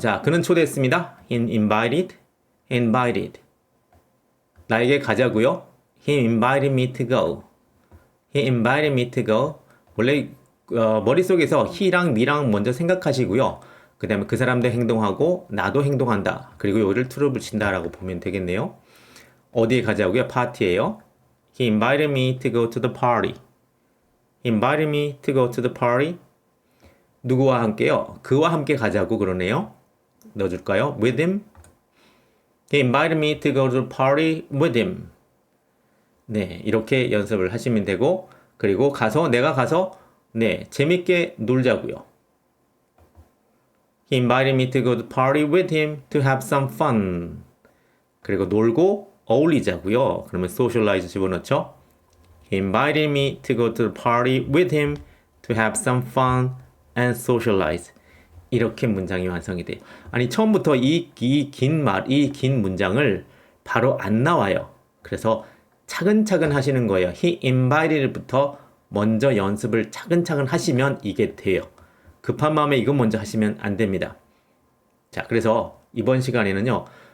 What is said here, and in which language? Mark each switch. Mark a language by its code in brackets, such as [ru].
[ko] 자, 그는 초대했습니다. [en] He invited. [ko] 나에게 가자고요. [en] He invited me to go. He invited me to go. [ko] 원래 머릿속에서 he랑 me랑 먼저 생각하시고요. 그 다음에 그 사람도 행동하고 나도 행동한다. 그리고 여기를 to를 붙인다라고 보면 되겠네요. 어디에 가자고요? 파티예요. [en] He invited me to go to the party. He invited me to go to the party. [ko] 누구와 함께요? 그와 함께 가자고 그러네요. 넣어줄까요? [en] With him. He invited me to go to the party with him. [ko] 네, 이렇게 연습을 하시면 되고 그리고 내가 가서 네, 재밌게 놀자고요. [en] He invited me to go to the party with him to have some fun. [ko] 그리고 놀고 어울리자고요. 그러면 socialize 집어넣죠. [en] He invited me to go to the party with him to have some fun and socialize. [ko] 이렇게 문장이 완성이 돼요. 아니 처음부터 이 긴 문장을 바로 안 나와요. 그래서 차근차근 하시는 거예요. [en] He invited [ko] 부터 먼저 연습을 차근차근 하시면 이게 돼요. 급한 마음에 이거 먼저 하시면 안 됩니다. 자, 그래서 이번 시간에는요.